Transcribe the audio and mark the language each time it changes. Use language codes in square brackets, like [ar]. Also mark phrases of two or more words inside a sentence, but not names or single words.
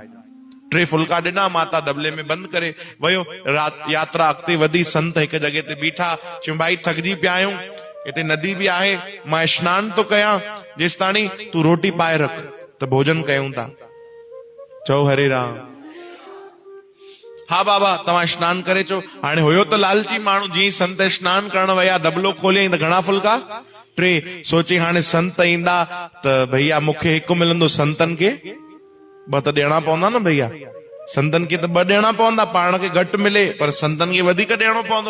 [sd] 3 फुल्का ॾिना, माता दबले में बंदि करे वयो। यात्रा अॻिते वधी, संत हिकु जॻह ते बीठा, चयूं भाई थकिजी पिया आहियूं, हिते नदी बि आहे, मां स्नान तो कयां, जेसि ताणी तूं रोटी पाए रख त भोजन कयूं था। चओ हरे राम। हा बाबा तव्हां स्नान करे अचो। हाणे हुयो त लालची माण्हू, जीअं संत स्नान करण विया, दबलो खोलियईं त घणा फुल्का? 3। सोची हाणे संत ईंदा त भैया मूंखे हिकु मिलंदो, संतन खे 2 त ॾियणा पवंदा न भैया, संतन खे त 2 ॾियणा पवंदा, पाण खे घटि मिले पर संतन खे वधीक ॾियणो पवंदो।